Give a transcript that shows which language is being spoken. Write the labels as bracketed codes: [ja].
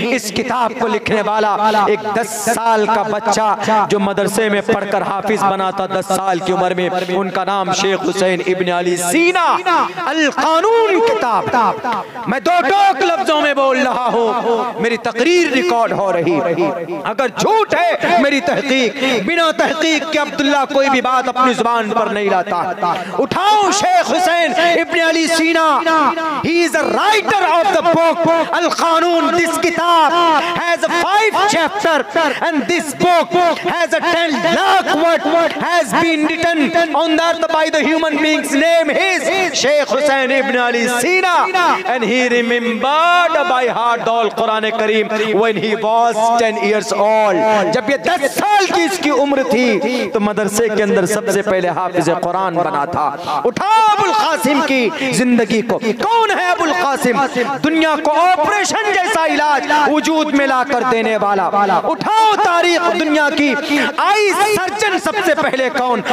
[hi] इस किताब को लिखने वाला एक 10 साल का बच्चा जो मदरसे में पढ़कर हाफिज बना था 10 साल की उम्र में, उनका नाम शेख हुसैन इब्न अली सीना। अल कानून किताब मैं 2 टोक लफ्जों में बोल रहा हूँ, मेरी तकरीर रिकॉर्ड हो रही। अगर झूठ है मेरी तहकीक, बिना तहकीक के अब्दुल्ला कोई भी बात अपनी जुबान पर नहीं लाता। उठाओ [en] Sheikh Hussain ibn Ali Sina, he is a writer of the book Al Qanun. This kitab has a 5 chapter and this book has a 10 lakh word has been written on that by the human being's name is Sheikh Hussain ibn Ali Sina, and he remembered by heart the Quran Kareem when he was 10 years old. [hi] जब ये 10 साल की इसकी उम्र थी तो मदरसे के अंदर सबसे पहले हाफिज कुरान बना था। उठाओ अबुल कासिम की जिंदगी को। कौन है अबुल कासिम? दुनिया को ऑपरेशन जैसा इलाज वजूद में लाकर देने वाला। उठाओ तारीख दुनिया की, आई सर्जन सबसे पहले कौन?